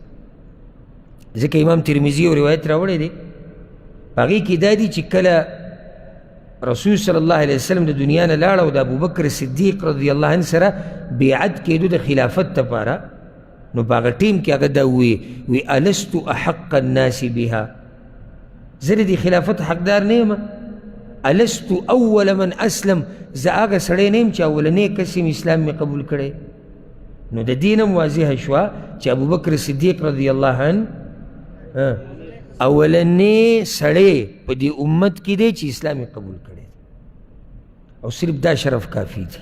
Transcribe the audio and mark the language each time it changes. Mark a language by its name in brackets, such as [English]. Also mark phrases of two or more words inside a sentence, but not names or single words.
[Pashto] ځکه امام ترمذي یو روایت راوړی دی، په هغې کې دا دي چې کله رسول [Arabic] صلی الله علیه وسلم [Pashto] د دنیا نه لاړ او د ابوبکر صدیق [Arabic] رضی الله عنه [Pashto] سره بیعت کېدو د خلافت دپاره، نو په هغه ټیم کې هغه دا وی [Arabic] الست احق الناس بها، [Pashto] زه د دې خلافت حقدار نه یم، [Arabic] الست اول من اسلم، [Pashto] زه هغه سړی نه یم چې اولنی کس یم اسلام مې قبول کړی. نو د دې نه واضحه شوه چې ابوبکر صدیق [Arabic] رضی الله عنه [Pashto] اولنی سړی په دې امت کې دی چې اسلام قبول کړی، او صرف دا شرف کافي دی.